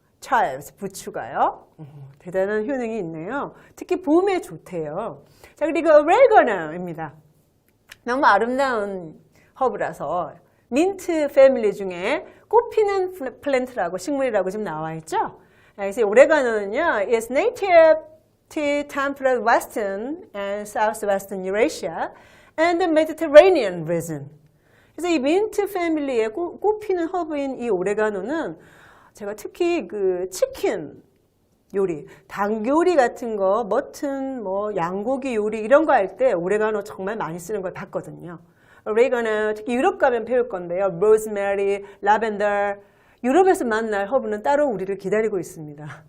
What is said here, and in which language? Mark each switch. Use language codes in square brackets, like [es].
[ko] chives, 부추가요. 대단한 효능이 있네요. 특히 봄에 좋대요. 자, 그리고 oregano입니다. 너무 아름다운 허브라서 민트 패밀리 중에 꽃피는 플랜트라고 식물이라고 지금 나와 있죠. 그래서 오레가노는요, [en] is native to temperate western and southwestern Eurasia and the Mediterranean region. [ko] 그래서 이 민트 패밀리의 꽃피는 허브인 이 오레가노는 제가 특히 그 치킨 요리, 닭 요리 같은 거, 머튼, 양고기 요리 이런 거 할 때 오레가노 정말 많이 쓰는 걸 봤거든요. 오레가노 특히 유럽 가면 배울 건데요. 로즈메리, 라벤더, 유럽에서 만날 허브는 따로 우리를 기다리고 있습니다.